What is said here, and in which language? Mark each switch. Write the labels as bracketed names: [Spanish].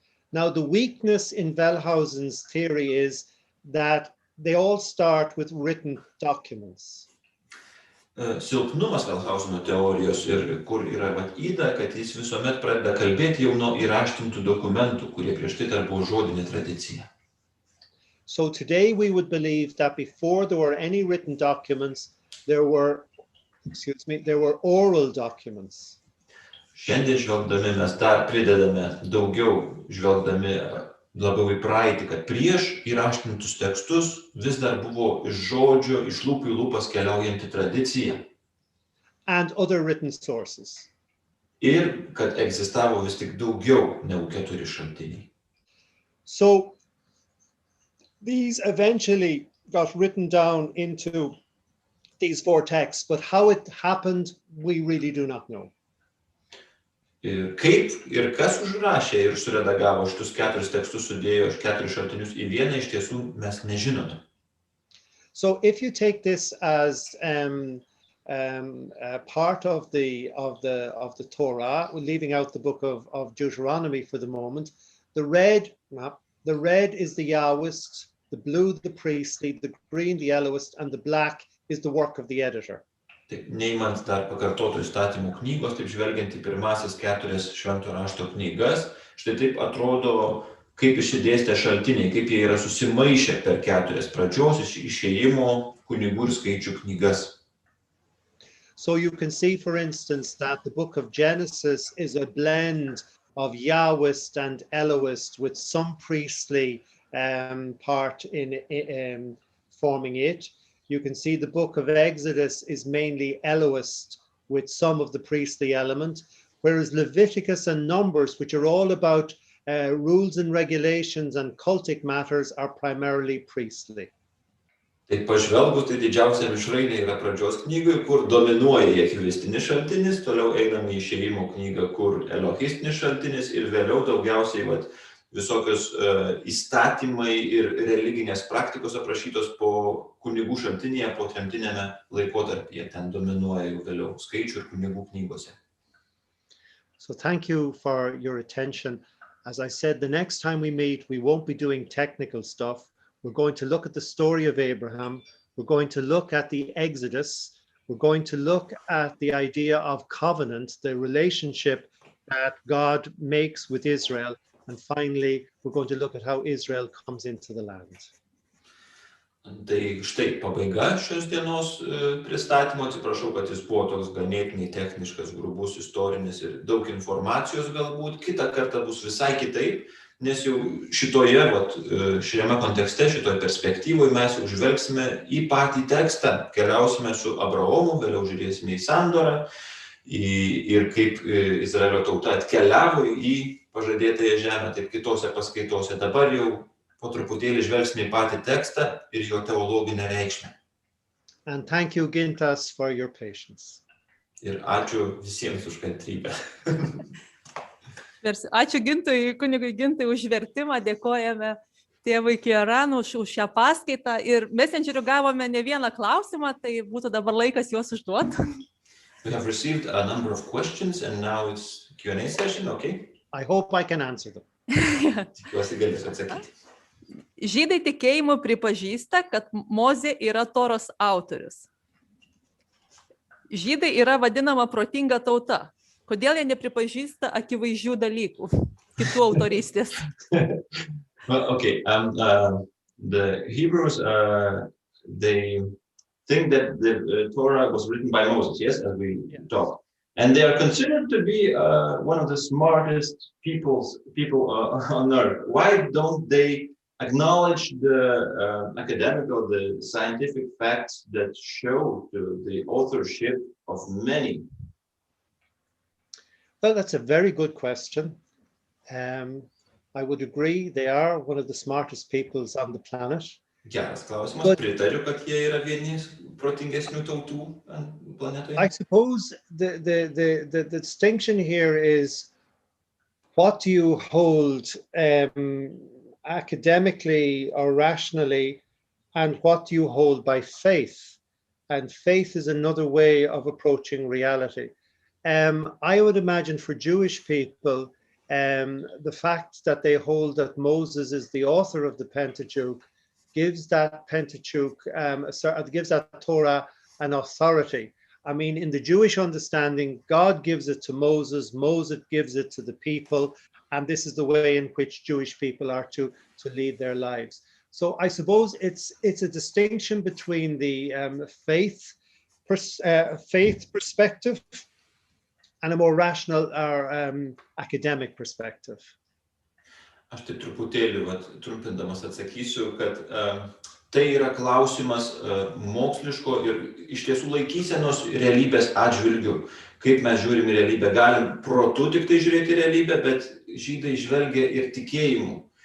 [English] Now the weakness in Wellhausen's theory is that they all start with written documents. [Lithuanian] Silpnumas Wellhauseno teorijos ir kur yra yda, kad jis visuomet pradeda kalbėti jau nuo įraštintų dokumentų, kurie prieš tai dar buvo žodinė tradicija. [English] So today we would believe that before there were any written documents, there were oral documents. [Lithuanian] Šiandien žvelgdami mes dar pridedame daugiau, žvelgdami labiau į praeitį, kad prieš įraštintus tekstus vis dar buvo iš žodžio, iš lūpų į lūpas keliaujanti tradicija. [English] And other written sources. [Lithuanian] Ir kad egzistavo vis tik daugiau negu 4 šaltiniai. [English] So these eventually got written down into these 4 texts, but how it happened, we really do not know. [Lithuanian] Ir kaip ir kas užrašė ir suredagavo šitus 4 tekstus, sudėjo 4 šaltinius į vieną, iš tiesų mes nežinome. [English] So if you take this as part of the Torah, leaving out the book of Deuteronomy for the moment, the red is the Yahwist, the blue the priestly, the green the Elohist, and the black is the work of the editor. [Lithuanian] Taip, neimant dar pakartotų įstatymų knygos, taip žvelgiant į pirmasis 4 švento rašto knygas, štai taip atrodo, kaip išsidėstę šaltiniai, kaip jie yra susimaišę per 4 pradžios išėjimo kunigų ir skaičių knygas. [English] So you can see, for instance, that the book of Genesis is a blend of Yahwist and Elohist with some priestly part in forming it. You can see the book of Exodus is mainly Elohist with some of the priestly element, whereas Leviticus and Numbers, which are all about rules and regulations and cultic matters, are primarily priestly. [Lithuanian] Tai pažvelgus, tai didžiausia mišrainė yra pradžios knygoje, kur dominuoja jehvistinis šaltinis, toliau einame į išėjimo knygą, kur elohistinis šaltinis ir vėliau daugiausiai visokios įstatymai ir religinės praktikos aprašytos po kunigų šaltinėje, po tremtiniame laikotarpyje. Ten dominuoja jau vėliau skaičių ir kunigų knygose. [English] So thank you for your attention. As I said, the next time we meet, we won't be doing technical stuff. We're going to look at the story of Abraham. We're going to look at the Exodus. We're going to look at the idea of covenant, the relationship that God makes with Israel. And finally, we're going to look at how Israel comes into the land. [Lithuanian] Tai štai pabaiga šios dienos pristatymo. Atsiprašau, kad jis buvo toks ganėtinai techniškas, grubus, istorinis ir daug informacijos galbūt. Kitą kartą bus visai kitaip, nes jau šiame kontekste, šitoje perspektyvoje mes jau žvelgsime į patį tekstą, keliausime su Abraomu, vėliau žiūrėsime į sandorą ir kaip Izraelio tauta atkeliavo į pažadėtąją žemę, taip kitose paskaitose. Dabar jau po truputėlį žvelgsime į patį tekstą ir jo teologinę reikšmę. [English] And thank you, Gintas, for your patience. [Lithuanian] Ir ačiū visiems už kantrybę. Ačiū Gintui, kunigui Gintai už vertimą, dėkojame tėvui Ciaránui už šią paskaitą ir Messengeriu gavome ne vieną klausimą, tai būtų dabar laikas juos užduoti. [English] We have received a number of questions and now it's Q&A session, okay? I hope I can answer them. [Lithuanian] Tikiuosi galėsiu atsakyti. Žydai tikėjimu pripažįsta, kad Mozė yra Toros autorius. Žydai yra vadinama protinga tauta. Kodėl jie nepripažįsta akivaizdžių dalykų, kitų autorystės? [English] Okay, the Hebrews, they think that the Torah was written by Moses, yes, as we talked. And they are considered to be one of the smartest people on earth. Why don't they acknowledge the academical, the scientific facts that show the authorship of many? Well, that's a very good question. I would agree they are one of the smartest peoples on the planet. Geras klausimas, pritariu, kad jie yra vieni protingesnių tautų planetoje. I suppose the distinction here is what do you hold academically or rationally and what do you hold by faith? And faith is another way of approaching reality. I would imagine for Jewish people, the fact that they hold that Moses is the author of the Pentateuch gives that Pentateuch, gives that Torah an authority. I mean, in the Jewish understanding, God gives it to Moses, Moses gives it to the people, and this is the way in which Jewish people are to lead their lives. So I suppose it's a distinction between the faith perspective and a more rational or academic perspective. [Lithuanian] Aš tai truputėlį trumpindamas atsakysiu, kad tai yra klausimas moksliško ir iš tiesų laikysenos realybės atžvilgių. Kaip mes žiūrime realybę, galim protu tik tai žiūrėti realybę, bet žydai žvelgia ir tikėjimu.